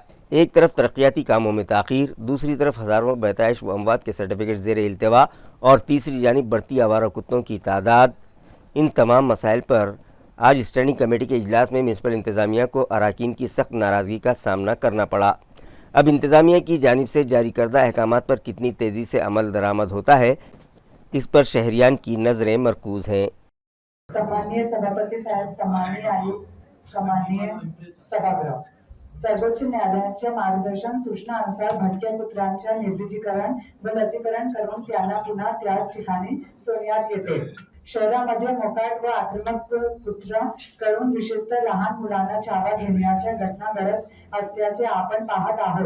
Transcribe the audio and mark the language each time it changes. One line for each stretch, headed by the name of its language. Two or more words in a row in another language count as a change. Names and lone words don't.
Urdu: ایک طرف ترقیاتی کاموں میں تاخیر، دوسری طرف ہزاروں پیدائش و اموات کے سرٹیفکیٹ زیر التوا اور تیسری جانب بڑھتی آوارہ کتوں کی تعداد، ان تمام مسائل پر آج اسٹینڈنگ کمیٹی کے اجلاس میں میونسپل انتظامیہ کو اراکین کی سخت ناراضگی کا سامنا کرنا پڑا۔ اب انتظامیہ کی جانب سے جاری کردہ احکامات پر کتنی تیزی سے عمل درآمد ہوتا ہے، اس پر شہریان کی نظریں مرکوز ہیں۔
Marathi: सन्माननीय सभापती साहेब, सन्माननीय आयुक्त, सन्माननीय सभागृह, सर्वोच्च न्यायालयाच्या मार्गदर्शन सूचनानुसार भटक्या कुत्र्यांच्या निर्जलीकरण व लसीकरण करून त्यांना पुन्हा त्याच ठिकाणी सोडण्यात येते. शहरामध्ये मोकाट व आक्रमक कुत्र्यांकडून विशेषतः लहान मुलांना चावा घेण्याच्या घटना घडत असल्याचे आपण पाहत आहोत.